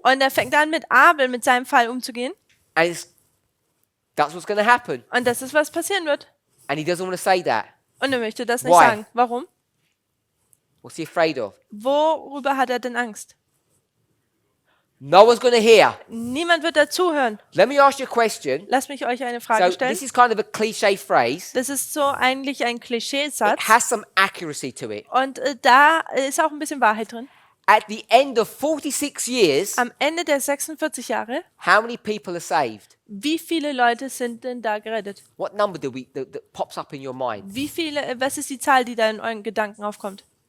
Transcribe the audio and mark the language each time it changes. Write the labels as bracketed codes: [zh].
[de] und er fängt an mit Abel, mit seinem Fall umzugehen. [en] and that's what's going to happen. [de] Und das ist, was passieren wird. [en] And he doesn't want to say that. [de] Und er möchte das nicht [en] Why? [de] sagen. Warum? [en] What's he afraid of? [de] Worüber hat er denn Angst? [en] No one's going to hear. [de] Niemand wird dazuhören. [en] Let me ask you a question. [de] Lasst mich euch eine [en] So [de] Frage stellen. [en] this is kind of a cliche phrase. [de] Das ist so eigentlich ein [en] It [de] Klischeesatz. [en] has some accuracy to it. [de] Und da ist auch ein bisschen Wahrheit drin. [en] At the end of 46 years, [de] Am Ende der 46 Jahre, [en] how many people are saved? [de] wie viele Leute sind denn da gerettet? [en] What number that pops up in your mind? [de] Was ist die Zahl, die da in euren Gedanken aufkommt?